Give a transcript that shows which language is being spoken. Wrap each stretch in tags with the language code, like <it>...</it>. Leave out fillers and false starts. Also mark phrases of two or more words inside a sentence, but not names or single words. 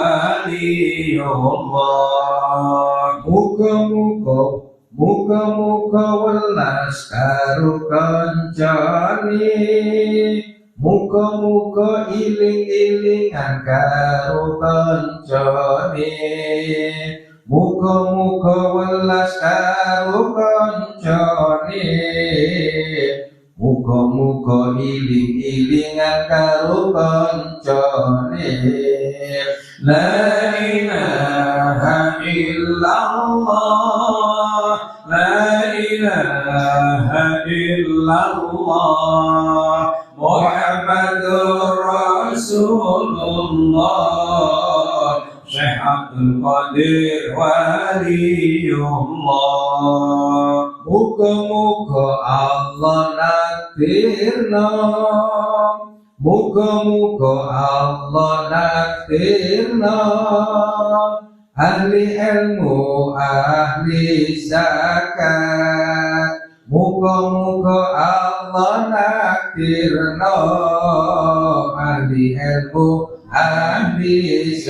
<jv>Waliullah muga-muga welas karo kancane muga-muga iling-ilingan karo kancane muga-muga welas karo kancane muga-muga iling-ilingan karo kancane</jv> <ar>لا إله إلا الله لا إله إلا الله محمد رسول الله شيخ عبد القادر ولي الله</ar> <jv>muga-muga Allah nakdirna muga-muga Allah nakdirna ahli ilmu ahli zakat muga-muga Allah nakdirna ahli ilmu ahli</jv>